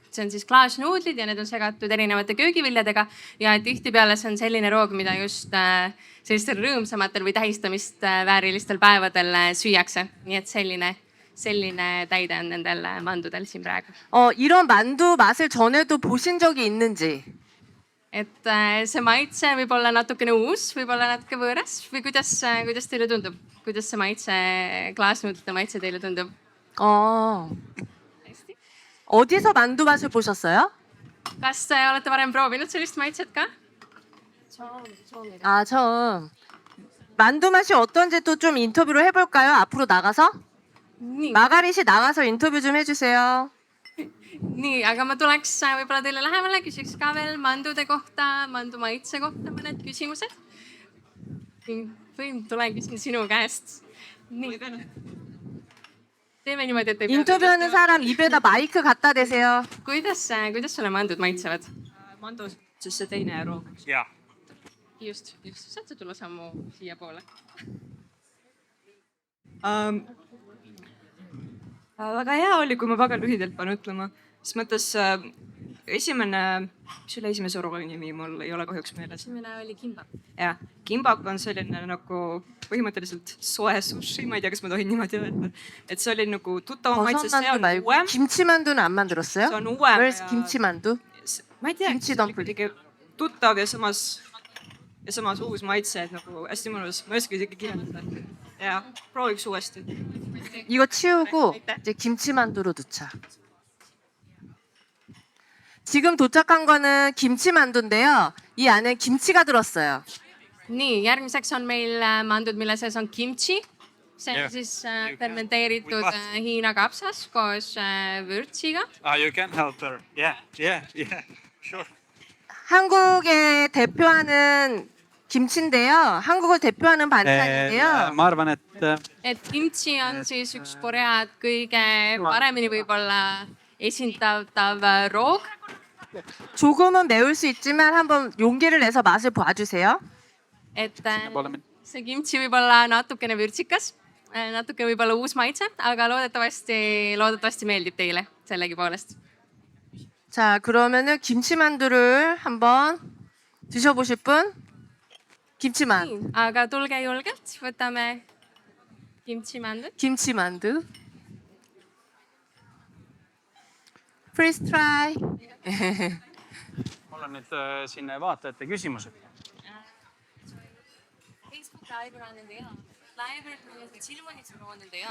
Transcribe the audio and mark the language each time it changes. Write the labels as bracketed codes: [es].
[et] See on siis klaasnuudlid ja need on segatud erinevate köögiviljadega ja tihtipeale see on selline roog, mida just sellistel rõõmsamatel või tähistamist väärilistel päevadel süüakse. Nii et selline täide on nendel mandudel siin praegu. [ko] 이런 만두 맛을 전에도 보신 적이 있는지? [et] et see maitse võib olla natukene uus, võib-olla natuke võõras või kuidas teile tundub, kuidas see maitse, klaasnuudlite maitse teile tundub? [ko] 어디서 만두 맛을 보셨어요? [et] Kas te olete varem proovinud sellist maitset ka? [ko] 아, 처음. 만두 맛이 어떤지 또 좀 인터뷰를 해볼까요? 앞으로 나가서? [et] nii, [ko] 마가릿이 나가서 인터뷰 좀 해주세요. [et] nii, aga ma tuleks võib-olla teile lähemale, küsiks ka veel mandude kohta, mandu maitse kohta mõned küsimused. või tulen küsin sinu käest. nii. teeme niimoodi, et ei pea- [ko] 인터뷰하는 사람 입에다 마이크 갖다 대세요. [et] kuidas sulle mandud maitsevad? Mando, siis see teine roog. Jaa. just, saad sa tulla sammu siiapoole? Väga hea oli, kui ma väga lühidalt pean ütlema. Siis mõttes esimene, mis oli esimese roogi nimi, mul ei ole kahjuks meeles. esimene oli kimbap. Ja, kimbap on selline nagu põhimõtteliselt soe sushi, ma ei tea, kas ma tohin niimoodi öelda. Et see oli nagu tuttavam maitse, see [ko] 버섯만두 [et] on [ko] 말고 [et] uuem. [ko] 김치만두는 안 만들었어요? [et] See on uuem [en] Where's [et] ja [ko] 김치만두? [et] ma ei tea, [en] Kimchi [et] see oli [en] dumpling. [et] kuidagi tuttav ja samas uus maitse, et nagu hästi mõnus. Ma ei oska isegi kirjeldada. Ja prooviks uuesti. [ko] 이거 치우고 이제 김치만두로 넣자. 지금 도착한 거는 김치만두인데요. 이 안에 김치가 들었어요. [et] nii, järgmiseks on meil mandud, mille sees on kimchi. see on Jah. siis fermenteeritud Hiina kapsas koos vürtsiga. [en] You can help her. Yeah, sure. [ko] 한국의 대표하는 김치인데요. 한국을 대표하는 반찬인데요. [et] ma arvan, et et kimchi on siis üks Korea kõige paremini võib-olla esindatav roog. [ko] 조금은 매울 수 있지만 한번 용기를 내서 맛을 봐주세요. [et] et see kimchi võib olla natukene vürtsikas, natuke võib-olla uus maitse, aga loodetavasti meeldib teile sellegipoolest. [ko] 자, 그러면은 김치만두를 한번 드셔보실 분? 김치만. [et] nii, aga tulge julgelt, võtame kimchimandud. [ko] 김치만두. [en] First try. [et] mul on nüüd siin vaatajate küsimused. [ko] 페이스북 라이브를 하는데요. 라이브를 통해서 질문이 들어오는데요.